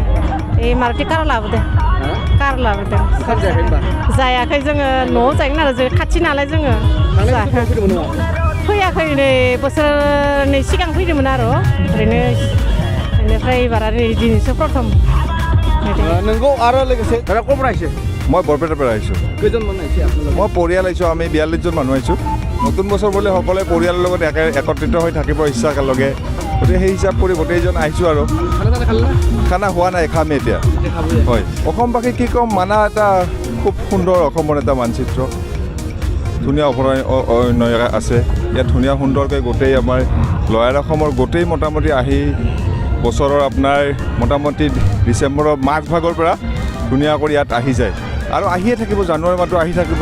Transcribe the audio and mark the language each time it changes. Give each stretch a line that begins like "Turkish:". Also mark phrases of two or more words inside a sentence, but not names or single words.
Bodo: मारुति कार लाबोदों। कार लाबोदों। ओंखाम जायाखै होनबा? जायाखै जोङो न'आव जायोमोन आरो जों खाथि नालाय जोङो। फैदोंमोन न'आव? फैयाखै नै बोसोरनै सिगां फैदोंमोन आरो ओरैनो बेनिफ्राय एबार आरो दिनैसो प्रथम। नंगौ आरो लोगोसे
Assamese: দাদা ক'ৰ পৰা আহিছে? মই বৰপেটাৰ পৰা আহিছোঁ। কেইজন মানুহ আহিছে আপোনালোক? মই পৰিয়াল আহিছোঁ, আমি 42জন মানুহ আহিছোঁ। নতুন বছৰ বুলি সকলোৱে পৰিয়ালৰ লগত একত্ৰিত হৈ থাকিব ইচ্ছা একেলগে, গতিকে সেই হিচাপ কৰি গোটেইজন আহিছোঁ আৰু। খানা হোৱা নাই, খামেই এতিয়া। হয়, অসমবাসী কি ক'ম, মানা এটা খুব সুন্দৰ অসমৰ এটা মানচিত্ৰ, ধুনীয়া অভয়াৰণ্য আছে ইয়াত, ধুনীয়া সুন্দৰকৈ গোটেই আমাৰ লয়াৰ অসমৰ গোটেই মোটামুটি আহি বছৰৰ আপোনাৰ মোটামুটি ডিচেম্বৰৰ মাজভাগৰ পৰা ধুনীয়াকৈ ইয়াত আহি যায় আৰু আহিয়ে থাকিব, জানুৱাৰী মাহটো আহি থাকিব।